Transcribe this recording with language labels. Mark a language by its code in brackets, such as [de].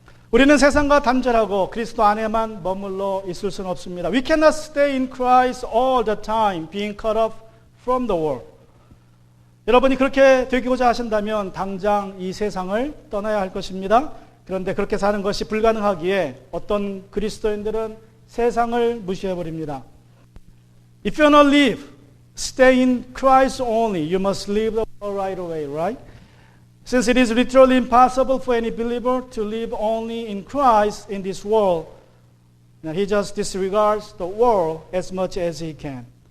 [ko] 우리는 세상과 단절하고 그리스도 안에만 머물러 있을 수는 없습니다. [en] We cannot stay in Christ all the time, being cut off from the world. [ko] 여러분이 그렇게 되기고자 하신다면 당장 이 세상을 떠나야 할 것입니다. 그런데 그렇게 사는 것이 불가능하기에 어떤 그리스도인들은 세상을 무시해버립니다. [en] If you want to live, stay in Christ only. You must leave the world right away, right? Since it is literally impossible for any believer to live only in Christ in this world, he just disregards the world as much as he can.